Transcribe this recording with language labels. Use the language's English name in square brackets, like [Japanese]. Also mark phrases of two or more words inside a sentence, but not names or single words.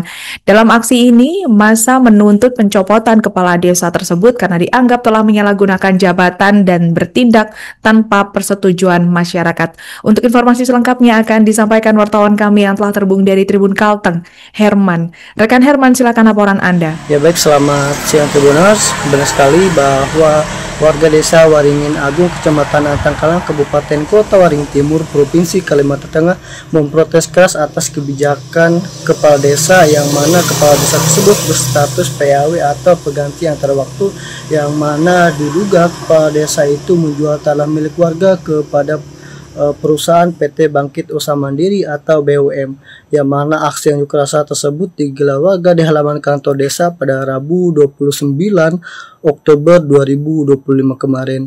[Indonesian] Dalam aksi ini, massa menuntut pencopotan kepala desa tersebut karena dianggap telah menyalahgunakan jabatan dan bertindak tanpa persetujuan masyarakat. Untuk informasi selengkapnya akan disampaikan wartawan kami yang telah terhubung dari Tribun Kalteng, Herman. Rekan Herman, silakan laporan Anda. Ya baik, selamat siang Tribuners. Benar sekali bahwa warga desa Waringin Agung, Kecamatan Antangkalang, Kabupaten Kota Waringin Timur, Provinsi Kalimantan Tengah memprotes keras atas kebijakan kepala desa yang mana kepala desa tersebut berstatus PAW atau pengganti antara waktu, yang mana diduga kepala desa itu menjual tanah milik warga kepada perusahaan PT Bangkit Usaha Mandiri atau BUM, yang mana aksi unjuk rasa tersebut digelar warga di halaman kantor desa pada Rabu 29 Oktober 2025 kemarin.